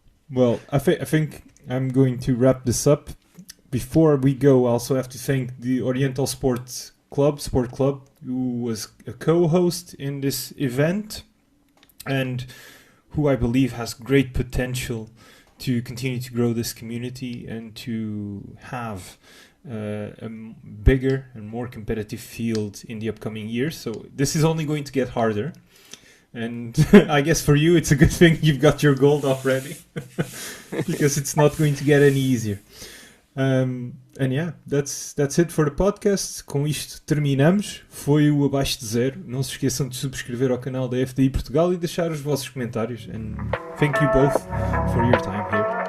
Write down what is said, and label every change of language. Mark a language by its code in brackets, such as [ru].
[en] Well, I think I'm going to wrap this up. Before we go, I also have to thank the Oriental Sport Club, who was a co-host in this event and who I believe has great potential to continue to grow this community and to have a bigger and more competitive field in the upcoming years. So this is only going to get harder. And I guess for you, it's a good thing you've got your gold already, because it's not going to get any easier. And yeah, that's it for the podcast. [pt] Com isto terminamos. Foi o Abaixo de Zero. Não se esqueçam de subscrever ao canal da FDI Portugal e deixar os vossos comentários. [en] And thank you both for your time here.